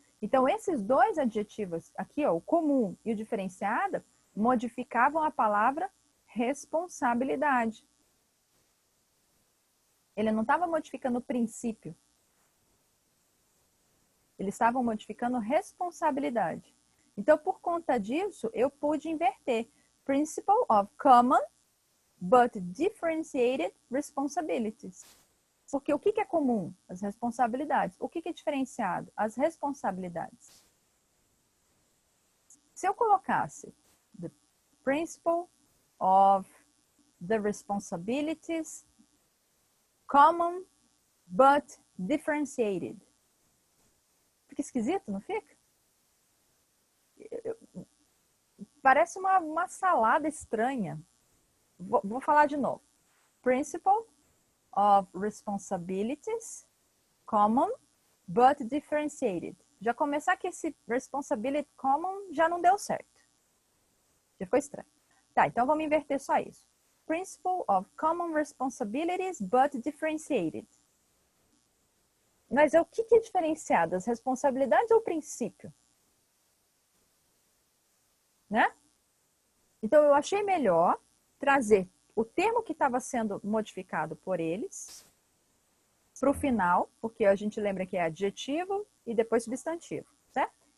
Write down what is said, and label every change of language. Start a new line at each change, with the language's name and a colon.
Portuguese: Então, esses dois adjetivos aqui, ó, o comum e o diferenciada, modificavam a palavra responsabilidade. Ele não estava modificando o princípio. Eles estavam modificando responsabilidade. Então, por conta disso, eu pude inverter.
English: Principle of common but differentiated responsibilities.
Portuguese: Porque o que é comum? As responsabilidades. O que é diferenciado? As responsabilidades. Se eu colocasse
English: the principle of the responsibilities common but differentiated.
Portuguese: Fica esquisito, não fica? Parece uma salada estranha. Vou falar de novo.
English: Principle of responsibilities common but differentiated.
Portuguese: Já começar que esse
English: responsibility common
Portuguese: já não deu certo. Já ficou estranho. Tá, então vamos inverter só isso.
English: Principle of common responsibilities but differentiated.
Portuguese: Mas o que é diferenciado? As responsabilidades ou o princípio? Né? Então eu achei melhor trazer o termo que estava sendo modificado por eles para o final, porque a gente lembra que é adjetivo e depois substantivo, certo?